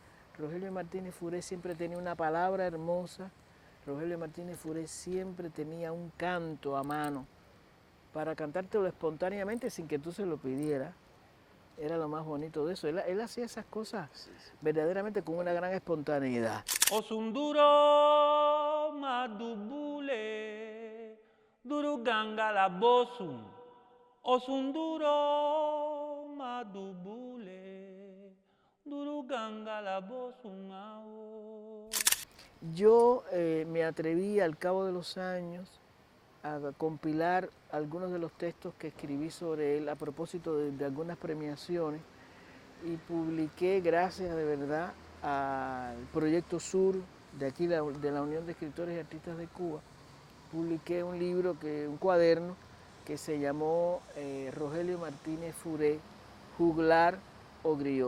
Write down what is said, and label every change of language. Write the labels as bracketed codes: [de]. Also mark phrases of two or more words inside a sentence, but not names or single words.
[es] Rogelio Martínez Furé siempre tenía una palabra hermosa. Rogelio Martínez Furé siempre tenía un canto a mano para cantártelo espontáneamente sin que tú se lo pidieras. Era lo más bonito de eso. Él hacía esas cosas verdaderamente con una gran espontaneidad. [luq] Osunduro madubule duruganga la bosum. Osunduro madubule duruganga la bosum. [es] Yo me atreví al cabo de los años a compilar algunos de los textos que escribí sobre él a propósito de algunas premiaciones y publiqué, gracias de verdad al Proyecto Sur de aquí de la Unión de Escritores y Artistas de Cuba, publiqué un libro, un cuaderno que se llamó Rogelio Martínez Furé, juglar o griot.